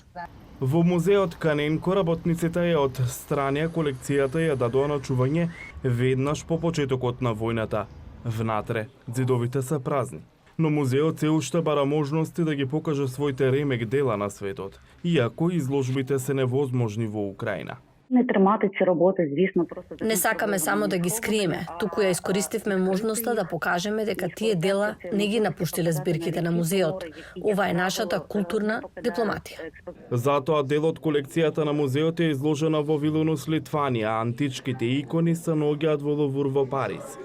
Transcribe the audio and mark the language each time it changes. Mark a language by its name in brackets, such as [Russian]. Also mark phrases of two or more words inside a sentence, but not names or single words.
[Macedonian] Во музеот Каненко работниците ја одстранија колекцијата и ја дадоа на чување веднаш по почетокот на војната. Внатре ѕидовите се празни. Но музеот се уште бара можности да ги покаже своите ремек дела на светот, иако изложбите се невозможни во Украина. [Ukrainian] Не тримати ці роботи, звісно, просто... [Macedonian] Не сакаме само да ги скриеме, туку ја искористивме можноста да покажеме дека тие дела не ги напуштиле збирките на музеот. Ова е нашата културна дипломатија. Затоа дел од колекцијата на музеот е изложена во Вилнус, Литванија, а античките икони се наоѓаат во Лувр во Париз.